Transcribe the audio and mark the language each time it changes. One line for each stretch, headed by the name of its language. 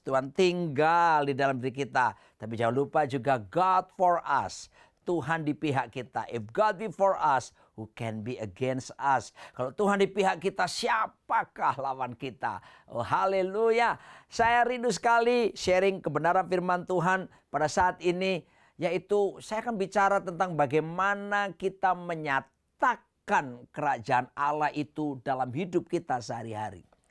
Indonesian: Tuhan tinggal di dalam diri kita. Tapi jangan lupa juga
English: God for us.
Indonesian: Tuhan di pihak kita.
English: If God be for us, who can be against us?
Indonesian: Kalau Tuhan di pihak kita, siapakah lawan kita? Oh, haleluya. Saya rindu sekali sharing kebenaran firman Tuhan pada saat ini. Yaitu saya akan bicara tentang bagaimana kita menyatakan kerajaan Allah itu dalam hidup kita sehari-hari.